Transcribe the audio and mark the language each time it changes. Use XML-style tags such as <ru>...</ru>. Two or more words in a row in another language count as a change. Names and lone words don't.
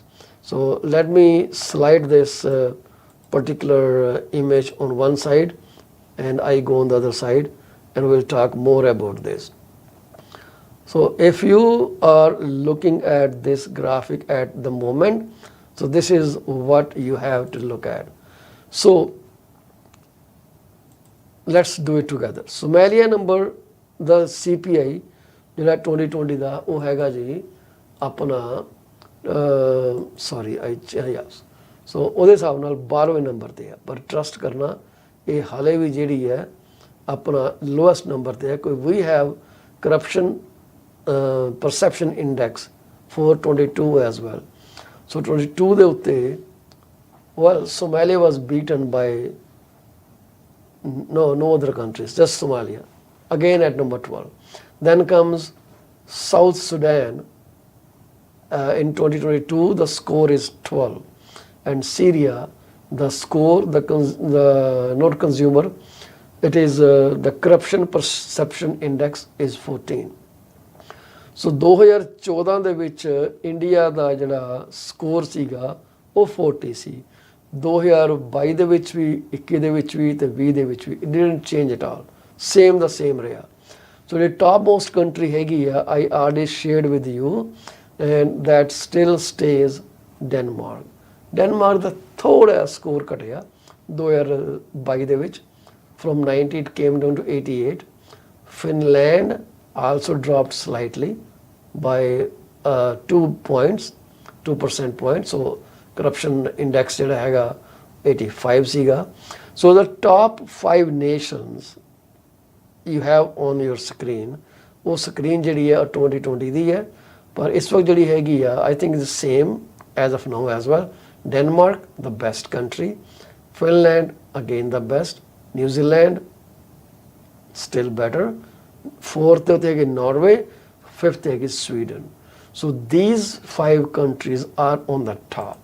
<en>So let me slide this particular image on one side and I go on the other side, and we'll talk more about this. So if you are looking at this graphic at the moment, so this is what you have to look at. So let's do it together.</en> <pa>Somalia number, the CPI ਜਿਹੜਾ 2020 ਦਾ ਉਹ ਹੈਗਾ ਜੀ ਆਪਣਾ ਸੋ ਉਹਦੇ ਹਿਸਾਬ ਨਾਲ 12ਵੇਂ ਨੰਬਰ ਤੇ ਆ, ਪਰ ਟਰਸਟ ਕਰਨਾ ਇਹ ਹਾਲੇ ਵੀ ਜਿਹੜੀ ਹੈ ਆਪਣਾ</pa> <en>lowest number</en> <pa>ਤੇ ਹੈ. ਕੋਈ ਵੀ</pa> <en>have corruption perception index for 22 as well.</en> <pa>So 22 ਦੇ ਉੱਤੇ,</pa> <en>well, Somalia was beaten by no other countries, just Somalia, again at number 12. Then comes South Sudan. In 2022 the score is 12, and Syria, the score, not consumer, it is the corruption perception index is 14.</en> <pa>ਸੋ 2014 ਦੇ ਵਿੱਚ ਇੰਡੀਆ ਦਾ ਜਿਹੜਾ ਸਕੋਰ ਸੀਗਾ ਉਹ 40 ਸੀ. 2022 ਦੇ ਵਿੱਚ ਵੀ, 21 ਦੇ ਵਿੱਚ ਵੀ ਤੇ 20 ਦੇ ਵਿੱਚ ਵੀ</pa> <en>it didn't change at all,</en> <pa>ਸੇਮ ਦਾ ਸੇਮ ਰਿਹਾ.</pa> <en>ਸੋ ਜਿਹੜੀ top most country</en> <pa>ਹੈਗੀ ਆ,</pa> <en>I already shared with you, and that still stays Denmark.</en> <pa>ਡੈਨਮਾਰਕ ਦਾ ਥੋੜ੍ਹਾ ਸਕੋਰ ਘਟਿਆ 2022 ਦੇ ਵਿੱਚ,</pa> <en>from 90 it came down to 88. Finland also dropped slightly by 2 percent points. So corruption index</en> <pa>ਜਿਹੜਾ ਹੈਗਾ 85 ਸੀਗਾ.</pa> <en>So the top 5 nations you have on your screen,</en> <pa>ਉਹ screen ਜਿਹੜੀ ਹੈ 2020 ਦੀ ਹੈ, ਪਰ ਇਸ ਵਕਤ ਜਿਹੜੀ ਹੈਗੀ ਆ</pa> <en>I think the same as of now as well. Denmark, the best country. Finland, again the best. New Zealand, still better. 4th is Norway, 5th is Sweden. So these 5 countries are on the top.</en>